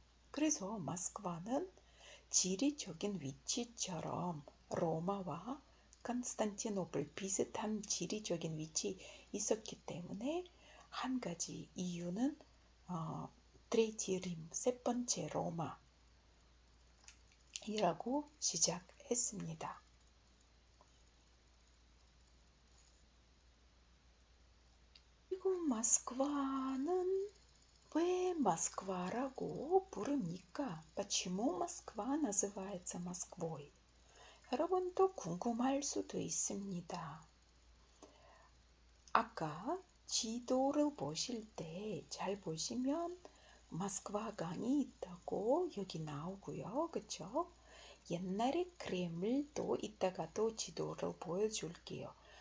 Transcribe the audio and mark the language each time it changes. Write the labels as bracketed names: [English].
[Korean] 그래서 모스크바는 지리적인 위치처럼 로마와 컨스탄티노플 비슷한 지리적인 위치 있었기 때문에 한 가지 이유는 트레이티 림, 세 번째 로마이라고 시작했습니다. 그리고 모스크바는 왜 모스크바라고 부릅니까? [Russian] Почему Москва называется Москвой? [Korean] 여러분도 궁금할 수도 있습니다. 아까 지도를 보실 때 잘 보시면 모스크바 강이 있다고 여기 나오고요. 그쵸? 옛날에 크렘ль도 이따가 또 지도를 보여줄게요.